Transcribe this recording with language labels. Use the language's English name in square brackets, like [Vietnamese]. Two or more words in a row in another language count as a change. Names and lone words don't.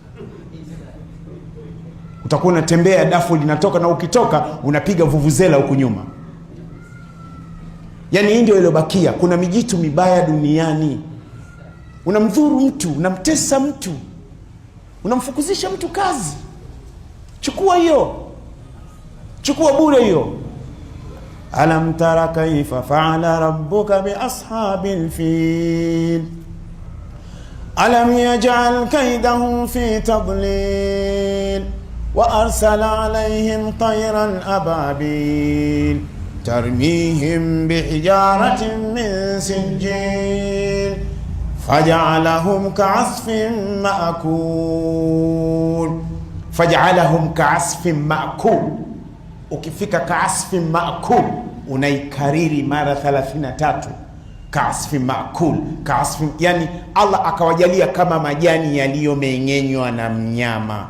[Swahili] Utakuwa unatembea dafu linatoka, na ukitoka unapiga vuvuzela huku nyuma. Yani hii ndio iliyobakia. Kuna mijitu mibaya duniani. Unamdhuru mtu, unamtesa mtu, unamfukuzisha mtu kazi. Chukua hiyo. Chukua bure hiyo. [Arabic] ألم تر كيف فعل ربك بأصحاب الفيل ألم يجعل كيدهم في تضليل وأرسل عليهم طيرا أبابيل ترميهم بحجارة من سجيل فجعلهم كعصف مأكول. فجعلهم كعصف مأكول. Ukifika كعصف مأكول [Swahili] unaikariri mara 33. [Arabic] كعصف مأكول كعصف, [Swahili] yani Allah akawajalia kama majani yaliyomeng'enywa na mnyama.